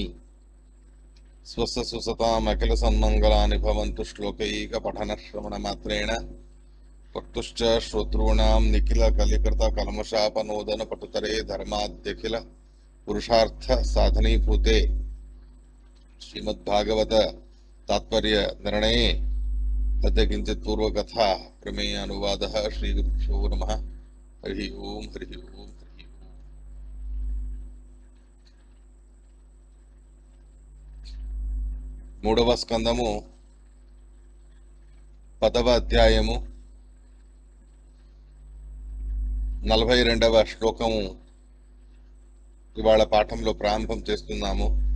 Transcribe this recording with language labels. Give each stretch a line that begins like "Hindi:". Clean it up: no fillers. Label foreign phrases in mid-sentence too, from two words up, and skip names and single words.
Sanskrit: स्वस्य सुसतामखिलसन्मङ्गलानि भवन्तु श्लोकैकपठनश्रवणमात्रेण वक्तुश्च श्रोतॄणां निखिलकलिकृतकल्मषापनोदनपटुतरे धर्माद्यखिल पुरुषार्थसाधनीभूते श्रीमद्भागवत तात्पर्य निर्णये अद्य किञ्चित् पूर्वकथा प्रमेय अनुवादः। श्रीगुरुभ्यो नमः। हरि ओम हरि ओम हरि ओम।
Telugu: మూడవ స్కందము 10వ అధ్యాయము 42వ శ్లోకము ఇవాళ పాఠంలో ప్రారంభం చేస్తున్నాము.